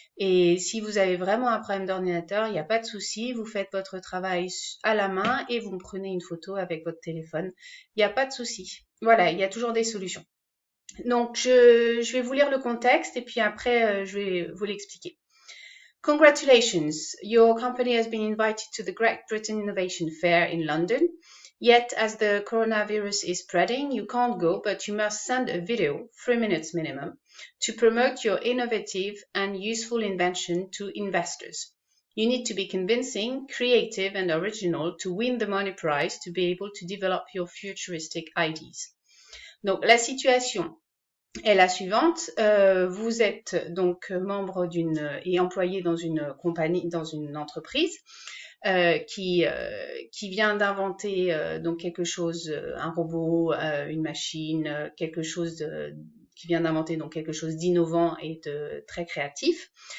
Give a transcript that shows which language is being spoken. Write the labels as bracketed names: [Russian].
[French] Et si vous avez vraiment un problème d'ordinateur, il n'y a pas de souci, vous faites votre travail à la main et vous me prenez une photo avec votre téléphone. Il n'y a pas de souci. Voilà, il y a toujours des solutions. Donc, je vais vous lire le contexte et puis après, je vais vous l'expliquer. [English] Congratulations, your company has been invited to the Great Britain Innovation Fair in London. Yet, as the coronavirus is spreading, you can't go, but you must send a video, 3 minutes minimum, to promote your innovative and useful invention to investors. You need to be convincing, creative, and original to win the money prize to be able to develop your futuristic ideas. [French] Donc, la situation est la suivante. Vous êtes donc membre et employé dans une compagnie, dans une entreprise qui vient d'inventer donc quelque chose, un robot, une machine, quelque chose qui vient d'inventer donc quelque chose d'innovant et de très créatif.